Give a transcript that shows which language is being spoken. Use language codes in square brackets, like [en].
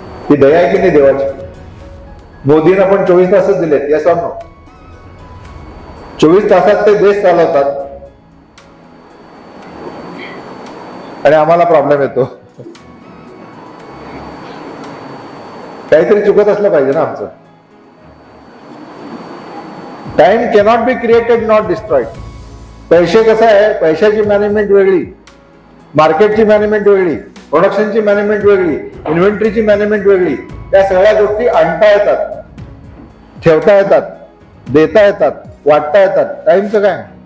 [mr] ही दया आहे की नाही देवाची? मोदींना पण 24 तासच दिलेत। [en] Yes or no? [mr] 24 तासात ते देश चालवतात आणि आम्हाला प्रॉब्लेम येतो। काहीतरी चुकत असलं पाहिजे ना आमचं। [en] Time cannot be created not destroyed. [mr] पैसे कसं आहे? पैशाची मॅनेजमेंट वेगळी, मार्केटची मॅनेजमेंट वेगळी, प्रोडक्शनची मॅनेजमेंट वेगळी, इन्व्हेंटरीची मॅनेजमेंट वेगळी। त्या सगळ्या गोष्टी आणता येतात, ठेवता येतात, देता येतात, वाटता येतात। टाइमचं काय?